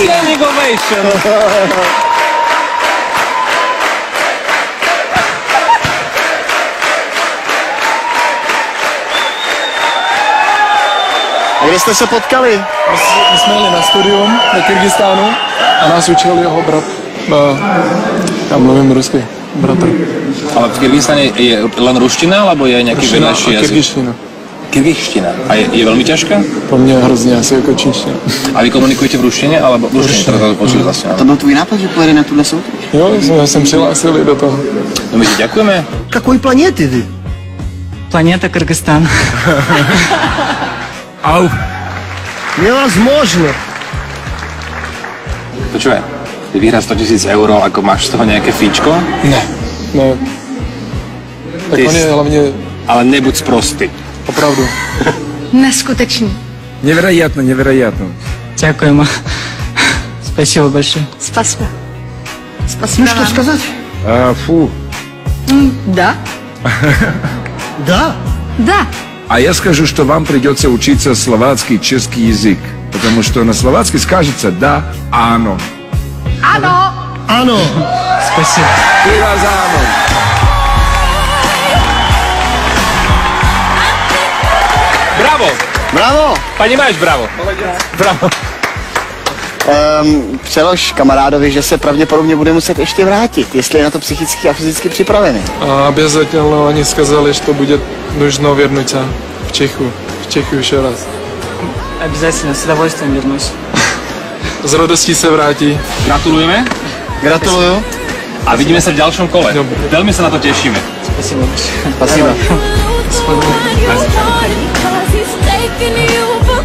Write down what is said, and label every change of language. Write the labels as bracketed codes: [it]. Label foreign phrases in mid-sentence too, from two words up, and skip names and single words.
[en] Standing ovation. [cs] A kde jste se potkali? My jsme jeli na studium do Kyrgyzstánu a nás učil jeho brat. Já mluvím rusky, bratr. [sk] Ale v Kyrgyzstane je len ruština, alebo je [cs] nějaký vedlejší jazyk? Kyrgyzština. Kyrgyzština. A je velmi těžká? Pro mě hrozně asi jako čínština. A vy komunikujete v ruštině, alebo v ruštině, teda to počuli vlastně? To byl tvůj nápad, že pojede na tuhle soutěž? Jo, jsme se přihlásili do toho. No my ti děkujeme. [ru] Какой планеты ты? Планета Кыргызстан. Au. Невозможно. [sk] Počúvaj, ty vyhrá 100 000 euro, ako máš z toho [cs] nějaké fíčko? Ne. Tak Ty on je hlavně Ale nebuď sprostý. opravdu. Neskutečný. [ru] Невероятно, невероятно. Дякуємо. Спасибо большое. Спасибо. Спасибо Ну что вам. сказать? Фу. Да. Да. Да. А я скажу, что вам придется учиться словацкий, чешский язык. Потому что на словацкий скажется «да», «ано». Ano. Ano. Спасибо. Пиво за «ано». Bravo! Bravo. Понимаешь, браво! Браво! [cs] Přelož kamarádovi, že se pravděpodobně bude muset ještě vrátit, jestli je na to psychicky a fyzicky připravený. [ru] A обязательно они сказали, что будет нужно вернуться в Чехию еще раз. Обязательно, с удовольствием вернусь. [cs] S radostí se vrátí. Gratulujeme Gratuluju. [sk] a vidíme sa v ďalšom kole. Dobre. Veľmi sa na to tešíme. [ru] Спасибо большое. Спасибо. Спасибо. [en] Cause he's taking you